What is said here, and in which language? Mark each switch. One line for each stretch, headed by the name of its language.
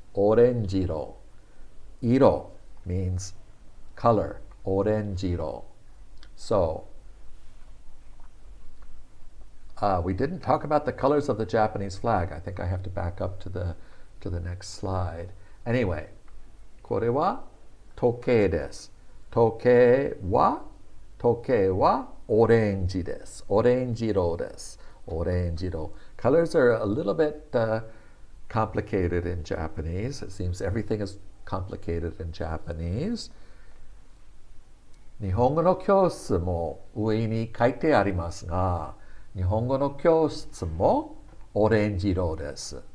English: Orenjiro. Iro means color. Orenjiro. So, we didn't talk about the colors of the Japanese flag. I think I have to back up to the next slide.
Japanese: Anyway, これは時計です。時計はオレンジです。オレンジ色です。オレンジ色.
English: Colors are a little bit complicated in Japanese. It seems everything is complicated in Japanese.
Japanese: 日本語の教室も上に書いてありますが、日本語の教室もオレンジ色です。